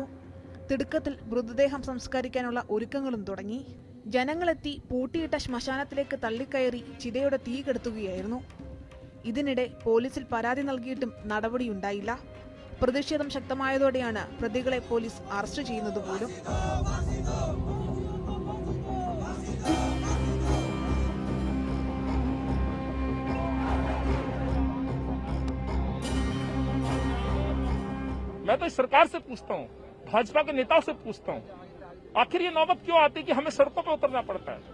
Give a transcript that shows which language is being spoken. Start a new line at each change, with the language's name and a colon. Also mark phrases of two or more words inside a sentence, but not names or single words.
Malayalam: തിടുക്കത്തിൽ മൃതദേഹം സംസ്കരിക്കാനുള്ള ഒരുക്കങ്ങളും തുടങ്ങി. ജനങ്ങളെത്തി പൂട്ടിയിട്ട ശ്മശാനത്തിലേക്ക് തള്ളിക്കയറി ചിതയുടെ തീ കെടുത്തുകയായിരുന്നു. ഇതിനിടെ പോലീസിൽ പരാതി നൽകിയിട്ടും നടപടിയുണ്ടായില്ല. പ്രതിഷേധം ശക്തമായതോടെയാണ് പ്രതികളെ പോലീസ് അറസ്റ്റ് ചെയ്യുന്നത് പോലും.
Hindi: मैं तो सरकार से पूछता हूँ, भाजपा के नेताओं से पूछता हूँ, आखिर ये नौबत क्यों आती कि हमें सड़कों पर उतरना पड़ता है?